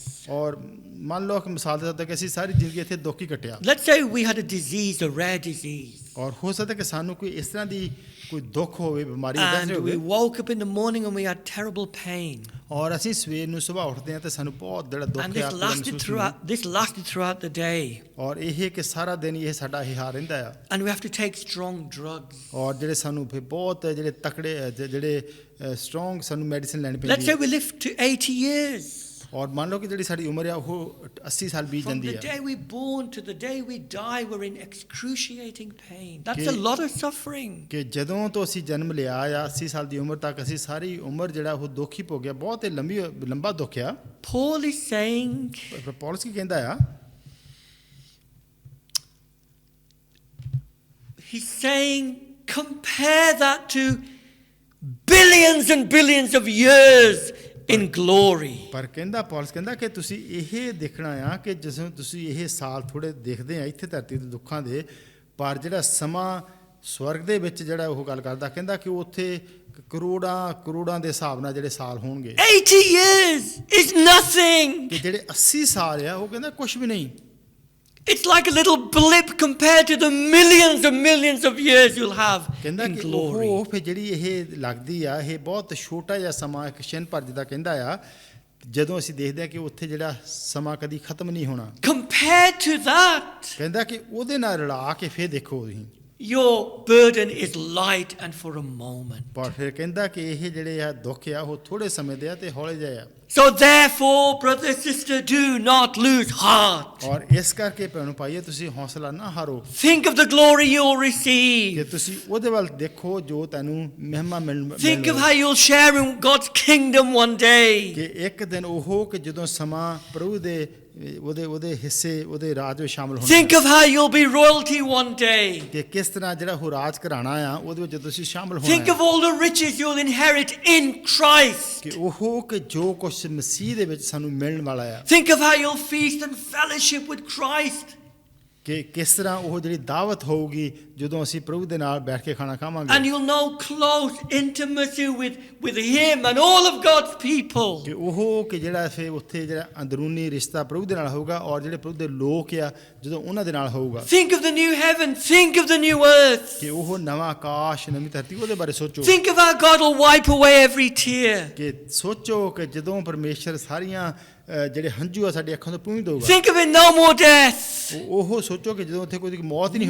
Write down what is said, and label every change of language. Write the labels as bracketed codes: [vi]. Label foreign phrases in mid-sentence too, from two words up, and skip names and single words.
[pa] ਔਰ ਮੰਨ ਲਓ ਕਿ ਮਿਸਾਲ ਦੇ ਤੌਰ ਤੇ ਕਿ ਅਸੀਂ ਸਾਰੀ ਜ਼ਿੰਦਗੀ ਇੱਥੇ ਦੁੱਖ ਹੀ ਕੱਟਿਆ [en] Let's say we had a disease, a rare disease. [pa] ਔਰ ਹੋ ਸਕਦਾ ਕਿ ਸਾਨੂੰ ਕੋਈ ਇਸ ਤਰ੍ਹਾਂ ਦੀ ਕੋਈ ਦੁੱਖ ਹੋਵੇ ਬਿਮਾਰੀ [en] And [pa] ਦੱਸ [en] we [pa] ਹੋਵੇ [en] woke up in the morning and we had terrible pain. [pa] ਔਰ ਅਸੀਂ ਸਵੇਰ ਨੂੰ ਸਵੇਰ ਉੱਠਦੇ ਹਾਂ ਤੇ ਸਾਨੂੰ ਬਹੁਤ ਜਿਹੜਾ ਦੁੱਖ [en] And [pa] ਆ [en] this lasted throughout the day. [pa] ਔਰ ਇਹ ਕਿ ਸਾਰਾ ਦਿਨ ਇਹ ਸਾਡਾ ਹੀ ਹਾਲ ਰਹਿੰਦਾ ਆ [en] And we have to take strong drugs. [pa] ਔਰ ਜਿਹੜੇ ਸਾਨੂੰ ਫਿਰ ਬਹੁਤ ਜਿਹੜੇ ਤਕੜੇ ਜਿਹੜੇ ਸਟਰੋਂਗ ਸਾਨੂੰ ਮੈਡੀਸਿਨ ਲੈਣੀ [en] Let's [pa] ਪੈਂਦੀ [en] say [pa] ਹੈ [en] we live to 80 years. [pa] ਔਰ ਮੰਨ ਲਓ ਕਿ ਜਿਹੜੀ ਸਾਡੀ ਉਮਰ ਆ ਉਹ 80 ਸਾਲ ਬੀਤ [en] From [pa] ਜਾਂਦੀ [en] the [pa] ਹੈ [en] day we're born to the day we die, we're in excruciating pain. That's Okay. a lot of suffering. [pa] ਕਿ ਜਦੋਂ ਤੋਂ ਅਸੀਂ ਜਨਮ ਲਿਆ ਆ 80 ਸਾਲ ਦੀ ਉਮਰ ਤੱਕ ਅਸੀਂ ਸਾਰੀ ਉਮਰ ਜਿਹੜਾ ਉਹ ਦੁੱਖ ਹੀ ਭੋਗਿਆ ਬਹੁਤ ਹੀ ਲੰਬਾ ਦੁੱਖ ਆ [en] Paul is saying, [pa] ਪਰ ਪੌਲਸ ਕੀ ਕਹਿੰਦਾ ਆ [en] he's saying, compare that to billions and billions of years in glory. [pa] ਪਰ ਕਹਿੰਦਾ ਪੌਲਸ ਕਹਿੰਦਾ ਕਿ ਤੁਸੀਂ ਇਹ ਦੇਖਣਾ ਆ ਕਿ ਜਦੋਂ ਤੁਸੀਂ ਇਹ ਸਾਲ ਥੋੜੇ ਦੇਖਦੇ ਆ ਇੱਥੇ ਧਰਤੀ ਦੇ ਦੁੱਖਾਂ ਦੇ ਪਰ ਜਿਹੜਾ ਸਮਾਂ ਸਵਰਗ ਦੇ ਵਿੱਚ ਜਿਹੜਾ ਉਹ ਗੱਲ ਕਰਦਾ ਕਹਿੰਦਾ ਕਿ ਉੱਥੇ ਕਰੋੜਾਂ ਦੇ ਹਿਸਾਬ ਨਾਲ ਜਿਹੜੇ ਸਾਲ ਹੋਣਗੇ [en] 80 years is nothing. [pa] ਕਿ ਜਿਹੜੇ 80 ਸਾਲ ਆ ਉਹ ਕਹਿੰਦਾ ਕੁਝ ਵੀ ਨਹੀਂ [en] It's like a little blip compared to the millions and millions of years you'll have [pa] ਕਹਿੰਦਾ [en] in [pa] ਕਿ [en] glory. [pa] ਉਹ ਫਿਰ ਜਿਹੜੀ ਇਹ ਲੱਗਦੀ ਆ ਇਹ ਬਹੁਤ ਛੋਟਾ ਜਿਹਾ ਸਮਾਂ ਇੱਕ ਛਿਨ ਭਰ ਜਿਹਾ ਕਹਿੰਦਾ ਆ ਜਦੋਂ ਅਸੀਂ ਦੇਖਦੇ ਆ ਕਿ ਉੱਥੇ ਜਿਹੜਾ ਸਮਾਂ ਕਦੀ ਖਤਮ ਨਹੀਂ ਹੋਣਾ [en] Compared to that, [pa] ਕਹਿੰਦਾ ਕਿ ਉਹਦੇ ਨਾਲ ਰਲਾ ਕੇ ਫਿਰ ਦੇਖੋ ਤੁਸੀਂ [en] your burden is light and for a moment. [pa] ਪਰ ਫਿਰ ਕਹਿੰਦਾ ਕਿ ਇਹ ਜਿਹੜੇ ਆ ਦੁੱਖ ਆ ਉਹ ਥੋੜੇ ਸਮੇਂ ਦੇ ਆ ਤੇ ਹੌਲੇ ਜਿਹੇ ਆ [en] So therefore, brother, sister, do not lose heart. [pa] ਔਰ ਇਸ ਕਰਕੇ ਭੈਣੋ ਭਾਈਏ ਤੁਸੀਂ ਹੌਸਲਾ ਨਾ ਹਾਰੋ [en] Think of the glory you'll [pa] ਕਿ [en] receive. [pa] ਤੁਸੀਂ ਉਹਦੇ ਵੱਲ ਦੇਖੋ ਜੋ ਤੈਨੂੰ ਮਹਿਮਾ [en] Think of how you'll share in God's kingdom one day. [pa] ਕਿ ਇੱਕ ਦਿਨ ਉਹ ਕਿ ਜਦੋਂ ਸਮਾਂ ਪ੍ਰਭੂ ਦੇ ਉਹਦੇ ਹਿੱਸੇ ਉਹਦੇ ਰਾਜ ਵਿੱਚ ਸ਼ਾਮਲ ਹੋਣਾ [en] Think of how you'll be royalty one day. [pa] ਕਿ ਕਿਸ ਤਰ੍ਹਾਂ ਜਿਹੜਾ ਉਹ ਰਾਜ ਘਰਾਣਾ ਆ ਉਹਦੇ ਵਿੱਚ ਤੁਸੀਂ ਸ਼ਾਮਲ [en] Think [pa] ਹੋਣਾ [en] of all the riches you'll inherit in Christ. [pa] ਕਿ ਉਹ ਕਿ ਜੋ ਕੁਝ ਮਸੀਹ ਦੇ ਵਿੱਚ ਸਾਨੂੰ ਮਿਲਣ ਵਾਲਾ ਆ [en] Think of how you'll feast and fellowship with Christ. [pa] ਕਿ ਕਿਸ ਤਰ੍ਹਾਂ ਉਹ ਜਿਹੜੀ ਦਾਵਤ ਹੋਊਗੀ ਜਦੋਂ ਅਸੀਂ ਪ੍ਰਭੂ ਦੇ ਨਾਲ ਬੈਠ ਕੇ ਖਾਣਾ ਖਾਵਾਂਗੇ [en] And you'll know close intimacy with Him and all of God's people. [pa] ਕਿ ਉਹ ਕਿ ਜਿਹੜਾ ਫਿਰ ਉੱਥੇ ਜਿਹੜਾ ਅੰਦਰੂਨੀ ਰਿਸ਼ਤਾ ਪ੍ਰਭੂ ਦੇ ਨਾਲ ਹੋਊਗਾ ਔਰ ਜਿਹੜੇ ਪ੍ਰਭੂ ਦੇ ਲੋਕ ਆ ਜਦੋਂ ਉਹਨਾਂ ਦੇ ਨਾਲ ਹੋਊਗਾ [en] Think of the new heaven. Think of the new earth. [pa] ਕਿ ਉਹ ਨਵਾਂ ਆਕਾਸ਼ ਨਵੀਂ ਧਰਤੀ ਉਹਦੇ ਬਾਰੇ ਸੋਚੋ [en] Think of how God will wipe away every tear. [pa] ਕਿ ਸੋਚੋ ਕਿ ਜਦੋਂ ਪਰਮੇਸ਼ਰ ਸਾਰੀਆਂ ਜਿਹੜੇ ਹੰਝੂ ਆ ਸਾਡੀ ਅੱਖਾਂ ਤੋਂ ਪੂੰਝ ਦਊਗਾ [en] Think of it, no more death. [pa] ਉਹ ਸੋਚੋ ਕਿ ਜਦੋਂ ਉੱਥੇ ਕੋਈ ਮੌਤ ਹੀ ਨਹੀਂ